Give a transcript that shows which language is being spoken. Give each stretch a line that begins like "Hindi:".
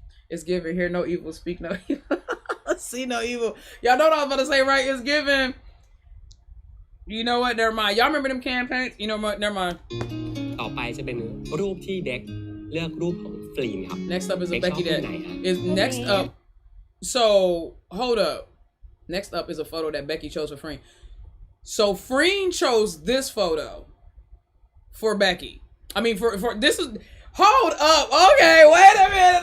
English: It's given. Hear no evil, speak no evil. See no evil. Y'all know what I was about to say, right? It's given. You know what? Never mind. Y'all remember them campaigns? You know what? Never mind.
Thai: ต่อไปจะเป็นรูปที่เด็กเลือกรูปของฟรีนครับ
English: Next up is a Becky that is next up. So hold up. Next up is a photo that Becky chose for Freen. So Freen chose this photo for Becky. I mean, for this is. Hold up. Okay, wait a minute.